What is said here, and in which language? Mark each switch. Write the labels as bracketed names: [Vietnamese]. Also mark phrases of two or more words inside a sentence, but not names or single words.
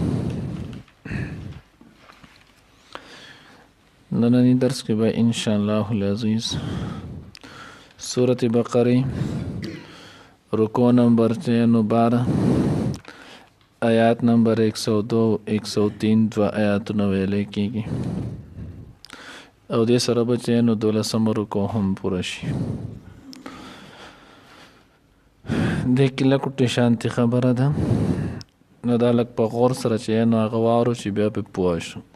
[Pashto] نننی درس کے بعد [Arabic] انشاءاللہ العزیز [Pashto] سورة بقرہ رکوع نمبر 12 آیات نمبر 102 103 دو آیاتونه ویلې کېږي او دې سره به چې نو 12 رکوع هم پوره شي. دې کې لکه شانتي خبره ده نو دا لږ په غور سره چې نو هغه واورو چې بیا پې پوه شو.